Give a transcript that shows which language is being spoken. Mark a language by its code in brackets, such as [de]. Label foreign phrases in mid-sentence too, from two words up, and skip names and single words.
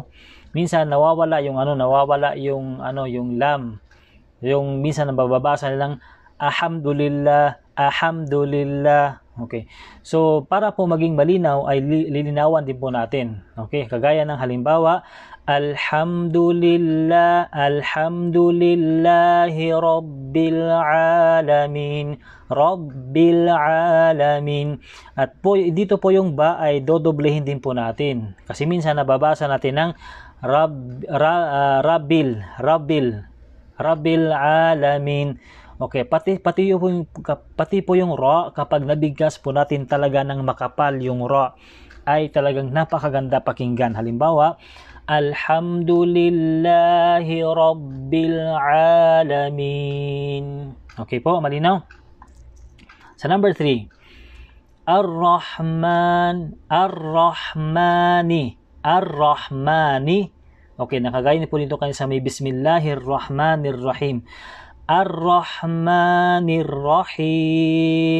[tl] Minsan nawawala yung yung lam. Yung minsan nababasa nilang [ar] الحمد لله، الحمد لله. [tl] Okay. So, para po maging malinaw ay lilinawan din po natin. Okay? Kagaya ng halimbawa, [ar] الحمد لله، الحمد لله رب العالمين، رب العالمين. [tl] At po dito po yung ba ay dodoblehin din po natin. Kasi minsan nababasa natin ng [ar] رب العالمين. [tl] Okay, pati po yung ra, kapag nabigkas po natin talaga ng makapal yung ra, ay talagang napakaganda pakinggan. Halimbawa, [ar] الحمد لله رب العالمين. [tl] Okay po, malinaw? Sa number 3, [ar] الرحمن، الرحمن، الرحمن. [tl] Okay, nakagaya po dito kayo sa may [ar] بسم الله الرحمن الرحيم. الرحمن الرحيم.